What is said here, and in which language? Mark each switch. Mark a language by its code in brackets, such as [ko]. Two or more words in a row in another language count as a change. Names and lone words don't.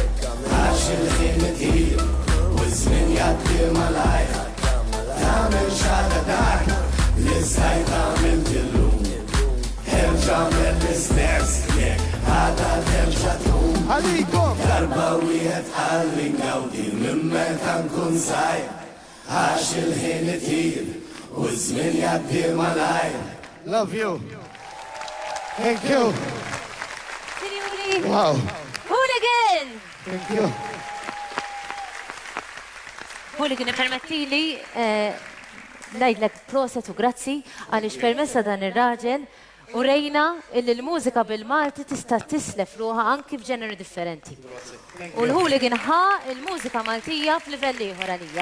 [mt] għax il-ħin itir u żmien jgħaddi malajr tagħmel xaga dak l-istajt għamilt illum erġa' mill-istess jekk għadha terġa' tkun għalikom darba wieħed qalbi ngawdi minn meta nkun żgħir għax il-ħin itir u żmien jgħaddi malajr. [en] Love you. Thank you. [mt] Sinjuri, Wow. Hooligan! [en] Thank you. [mt] Hooligan permettili ngħidlek proset u grazzi għaliex permessa dan ir-raġel u rejna illi l-mużika bil-Malti tista' tislef ruħha anki f'ġeneri differenti. U l-Hooligan ħa il-mużika Maltija f'livell ieħor għalija.